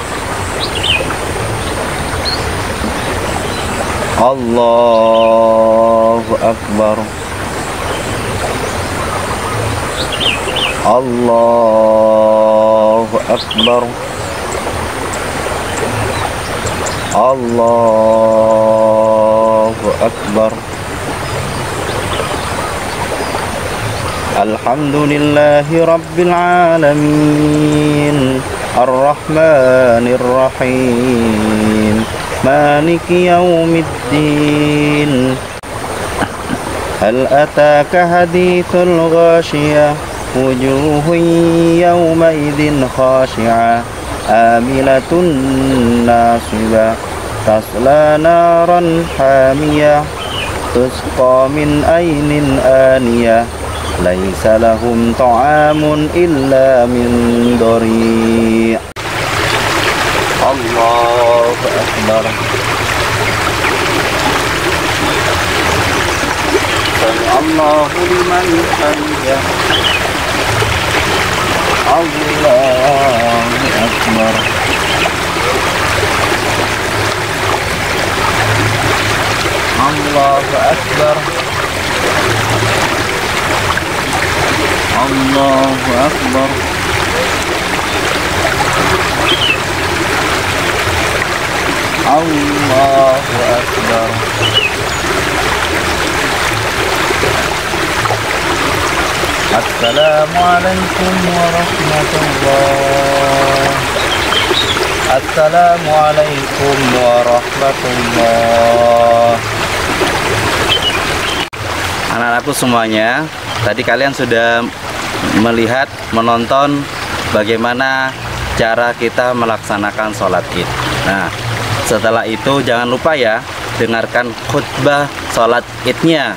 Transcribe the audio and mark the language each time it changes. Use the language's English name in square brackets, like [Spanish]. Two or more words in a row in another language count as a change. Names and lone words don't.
[Arabic] الله أكبر. الله أكبر. الله أكبر. الحمد لله رب العالمين الرحمن الرحيم مالك يوم الدين. هل أتاك حديث الغاشية وجوه يومئذ خاشعة عاملة ناصبة تصلى نارا حامية تسقى من عين آنية, ليس لهم طعام إلا من ضريع'. الله أكبر. سمع الله لمن حمده. الله أكبر. الله أكبر. الله أكبر. الله أكبر. السلام عليكم ورحمة الله. السلام عليكم ورحمة الله. [Indonesian] Anak-anakku semuanya, tadi kalian sudah melihat, menonton bagaimana cara kita melaksanakan sholat id. Nah, setelah itu jangan lupa ya, dengarkan khutbah sholat idnya.